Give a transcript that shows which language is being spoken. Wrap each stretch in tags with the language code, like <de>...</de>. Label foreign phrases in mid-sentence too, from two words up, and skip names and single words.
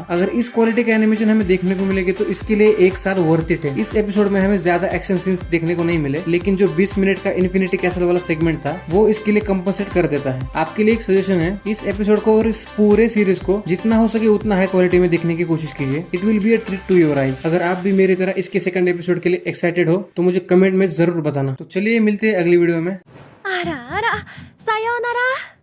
<hi>अगर इस क्वालिटी का एनिमेशन हमें देखने को मिलेगी तो इसके लिए एक साल</hi> <en>worth it</en> <hi>है। इस एपिसोड में हमें ज्यादा</hi> <en>action scenes</en> <hi>देखने को नहीं मिले, लेकिन जो 20 मिनट का इन्फिनिटी कैसल वाला सेगमेंट था वो इसके लिए कंपनसेट कर देता है। आपके लिए एक सजेशन है, इस एपिसोड को और इस पूरे सीरीज को जितना हो सके उतना</hi> <en>high quality</en> <hi>में देखने की कोशिश कीजिए।</hi> <en>It will be a treat to your eyes.</en> <hi>अगर आप भी मेरी तरह इसके</hi> <en>second episode</en> <hi>के लिए एक्साइटेड हो तो मुझे कमेंट में जरूर बताना। तो चलिए मिलते हैं अगली वीडियो में।</hi> <ja>あらあら、さようなら。</ja>